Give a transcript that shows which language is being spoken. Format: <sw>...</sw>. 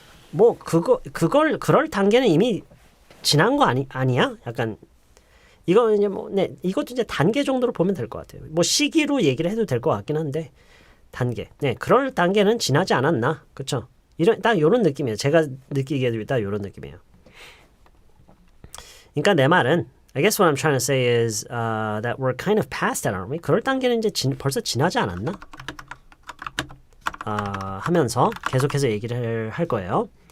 <ko>뭐 그럴 단계는 이미 지난 거 아니야? 약간 이거 이제 이것도 이제 단계 정도로 보면 될 것 같아요. 뭐 시기로 얘기를 해도 될 것 같긴 한데 단계. 네, 그럴 단계는 지나지 않았나? 그렇죠? 딱 이런 느낌이에요. 제가 느끼기에도 딱 이런 느낌이에요. 그러니까 내 말은</ko> <en>I guess what I'm trying to say is that we're kind of past that, aren't we?</en> <ko>그럴 단계는 이제 벌써 지나지 않았나? 하면서 계속해서 얘기를 할 거예요.</ko>